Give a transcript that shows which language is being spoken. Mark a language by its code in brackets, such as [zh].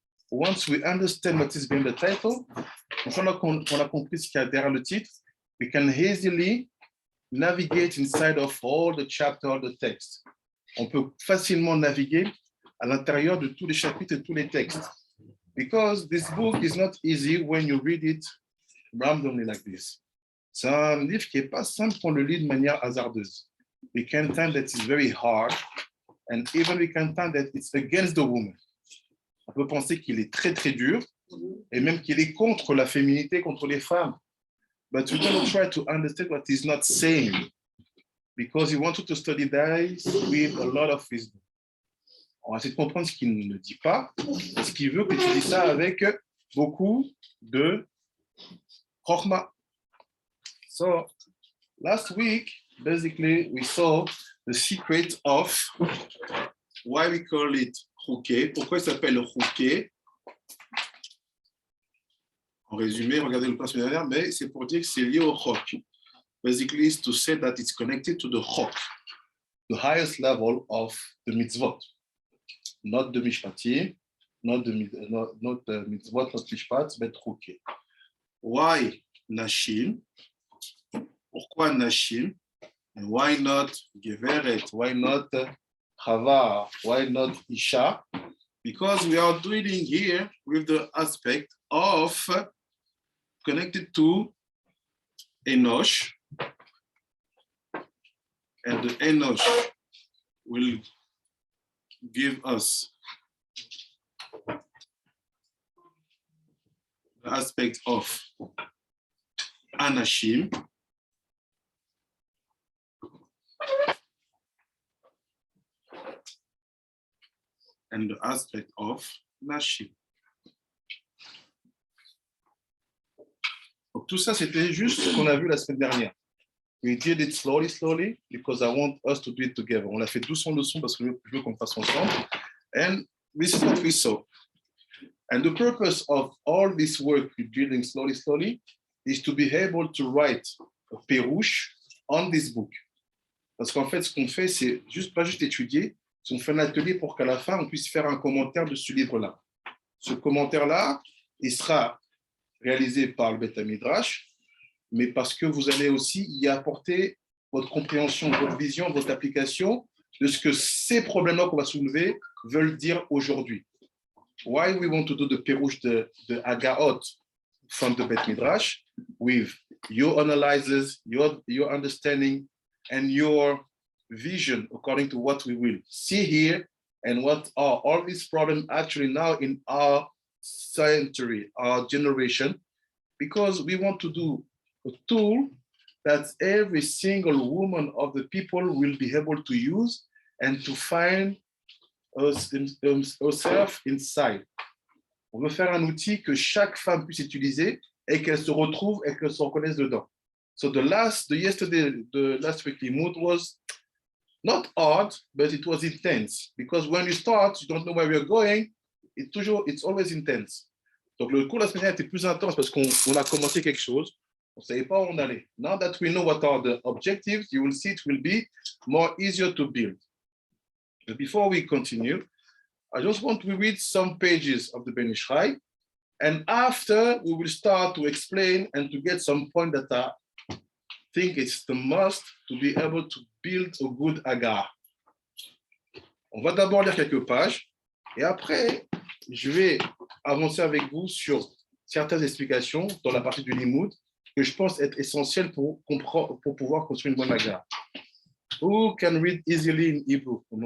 [en] Once we understand what is behind the title, [fr] une fois qu'on a compris ce qu'il y a derrière le titre, [en] we can easily navigate inside of all the chapter, all the text. [fr] On peut facilement naviguer à l'intérieur de tous les chapitres et tous les textes. [en] Because this book is not easy when you read it randomly like this. [fr] C'est un livre qui n'est pas simple quand on le lit de manière hasardeuse. [en] We can find that it's very hard, and even we can find that it's against the woman. [fr] On peut penser qu'il est très, très dur, et même qu'il est contre la féminité, contre les femmes. [en] But we're going to try to understand what he's not saying, because he wants you to study that with a lot of wisdom. [fr] On va essayer de comprendre ce qu'il ne dit pas, parce qu'il veut que tu dises ça avec beaucoup de chokhmah. [en] So, last week, basically, we saw the secret of why we call it chouké. [fr] Pourquoi il s'appelle chouké? En résumé, regardez le passage dernier, mais c'est pour dire que c'est lié au chok. [en] Basically, it's to say that it's connected to the chok, the highest level of the mitzvot. Not the mishpatim, not the mitzvot, not mishpat, but chouké. Why nashim? [fr] Pourquoi nashim? [en] And why not geveret? Why not chava? Why not isha? Because we are dealing here with the aspect of connected to Enosh, and the Enosh will give us the aspect of Anashim, and the aspect of Nashim. [fr] Donc, tout ça, c'était juste ce qu'on a vu la semaine dernière. [en] We did it slowly, slowly, because I want us to do it together. [fr] On l'a fait doucement parce que je veux qu'on fasse ensemble. [en] And this is what we saw. And the purpose of all this work we're building slowly, slowly, is to be able to write a perouche on this book. [fr] Parce qu'en fait, ce qu'on fait, c'est pas juste étudier, c'est qu'on fait un atelier pour qu'à la fin, on puisse faire un commentaire de ce livre-là. Ce commentaire-là, il sera réalisé par le Beth Midrash, mais parce que vous allez aussi y apporter votre compréhension, votre vision, votre application de ce que ces problèmes-là qu'on va soulever veulent dire aujourd'hui. [en] Why we want to do the perouche de Agaot from the Beth Midrash with your analysis, your understanding, and your vision according to what we will see here and what are all these problems actually now in our century, our generation, because we want to do a tool that every single woman of the people will be able to use and to find herself inside. [fr] On veut faire un outil que chaque femme puisse utiliser et qu'elle se retrouve et qu'elle se reconnaisse dedans. [en] So the last weekly mood was not hard, but it was intense, because when you start, you don't know where you're going. It's always intense. [fr] Donc le cours la semaine dernière était plus intense parce qu'on a commencé quelque chose, on ne savait pas où on allait. [en] Now that we know what are the objectives, you will see it will be more easier to build. But before we continue, I just want to read some pages of the Ben Ish Chai, and after we will start to explain and to get some point that I think it's the must to be able to build a good agar. [fr] On va d'abord lire quelques pages, et après, je vais avancer avec vous sur certaines explications dans la partie du Limoud que je pense être essentielles pour pouvoir construire une bonne agar. [en] Who can read easily in Hebrew?